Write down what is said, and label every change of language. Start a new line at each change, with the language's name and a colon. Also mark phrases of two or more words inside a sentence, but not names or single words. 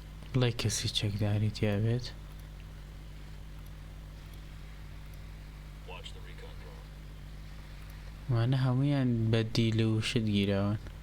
Central Kurdish: بڵێ کەسی چەکداری تیابێت.
English: Watch the recon drone.
Central Kurdish: وانە هەموویان بە دیل و شت گیراون.